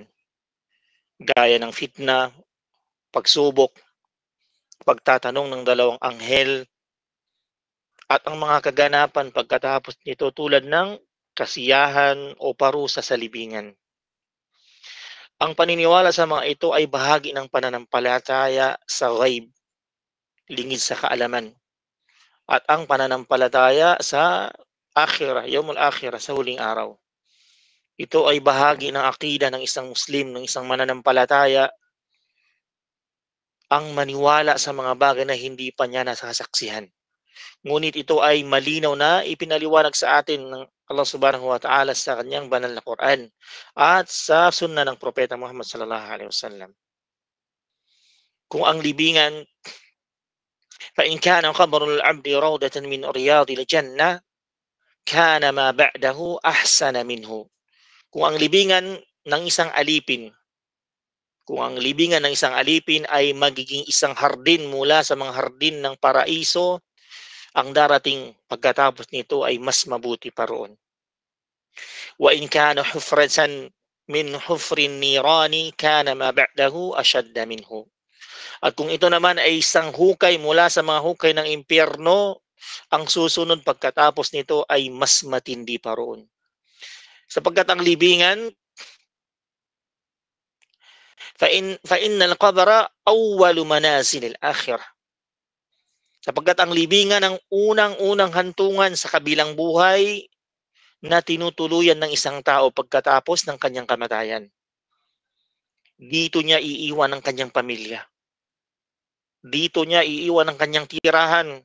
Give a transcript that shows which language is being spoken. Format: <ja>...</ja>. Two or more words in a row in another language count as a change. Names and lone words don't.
<tl>Gaya ng fitna, pagsubok, pagtatanong ng dalawang anghel, at ang mga kaganapan pagkatapos nito tulad ng kasiyahan o parusa sa libingan. Ang paniniwala sa mga ito ay bahagi ng pananampalataya sa ghaib, lingid sa kaalaman, at ang pananampalataya sa akhirah,</tl> <ar>يوم الآخرة,</ar> <tl>sa huling araw. Ito ay bahagi ng akida ng isang Muslim, ng isang mananampalataya, ang maniwala sa mga bagay na hindi pa niya nasasaksihan. Ngunit ito ay malinaw na ipinaliwanag sa atin ng Allah</tl> <ar>سبحانه وتعالى</ar> <tl>sa kanyang banal na Quran at sa sunna ng Propeta Muhammad</tl> <ar>صلى الله عليه وسلم.</ar> <tl>Kung ang libingan,</tl> <ar>فإن كان قبر العبد روضة من رياض الجنة كان ما بعده أحسن منه.</ar> <tl>Kung ang libingan ng isang alipin, ay magiging isang hardin mula sa mga hardin ng paraiso, ang darating pagkatapos nito ay mas mabuti pa roon.</tl> <ar>وإن كان حفرة من حفر النار كان ما بعده أشد منه.</ar> <tl>At kung ito naman ay isang hukay mula sa mga hukay ng impyerno, ang susunod pagkatapos nito ay mas matindi pa roon. Sapagkat ang libingan,</tl> <ar>فإن القبر أول منازل الآخرة.</ar> <tl>Sapagkat ang libingan ang unang-unang hantungan sa kabilang buhay na tinutuluyan ng isang tao pagkatapos ng kanyang kamatayan. Dito niya iiwan ang kanyang pamilya. Dito niya iiwan ang kanyang tirahan.</tl>